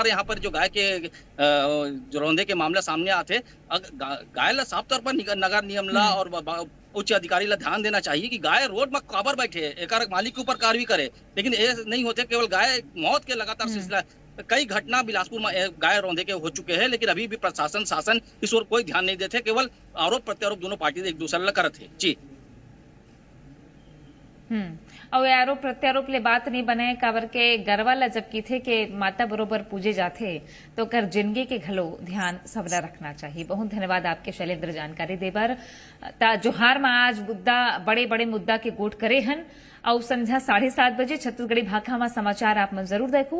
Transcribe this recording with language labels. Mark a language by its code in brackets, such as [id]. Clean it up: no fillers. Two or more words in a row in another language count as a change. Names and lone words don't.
[hne] यहाँ पर जो गाय के रौंदे के मामला सामने आते, गाय ला साफ तौर पर नगर नियम ला और उच्च अधिकारी ला ध्यान देना चाहिए कि गाय रोड में काबर बैठे एक मालिक के ऊपर कार्रवाई करे, लेकिन ये नहीं होते। केवल गाय मौत के लगातार सिलसिला, कई घटना बिलासपुर में गाय रौंदे के हो चुके हैं, लेकिन अभी भी प्रशासन शासन इस ओर कोई ध्यान नहीं देते, केवल आरोप प्रत्यारोप दोनों पार्टी एक दूसरे ला करत है। जी और आरोप प्रत्यारोप ले बात नहीं बने, काबर के गरवा ला जब की थे के माता बरोबर पूजे जाते तो कर जिंदगी के घलो ध्यान सबला रखना चाहिए। बहुत धन्यवाद आपके शैलेंद्र जानकारी देबर। जोहार में आज मुद्दा बड़े बड़े मुद्दा के गोट करे हन और संध्या 7:30 बजे छत्तीसगढ़ी भाषा में समाचार आप मन जरूर देखू।